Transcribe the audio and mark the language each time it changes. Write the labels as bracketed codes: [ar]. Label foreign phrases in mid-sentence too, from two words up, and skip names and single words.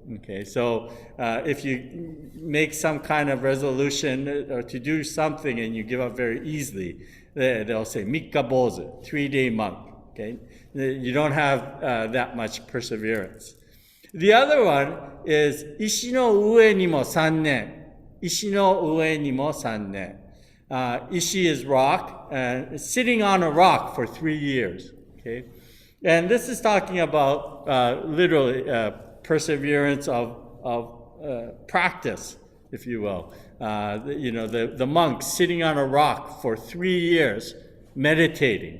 [en] Okay, so if you make some kind of resolution or to do something and you give up very easily, they'll say [ja] 三日坊主, [en] 3-day monk. Okay, you don't have that much perseverance. The other one is [ja] 石の上にも3年. 石の上にも3年. [en] Ishi is rock, sitting on a rock for 3 years. Okay, and this is talking about literally perseverance of practice, if you will. The monk sitting on a rock for 3 years, meditating.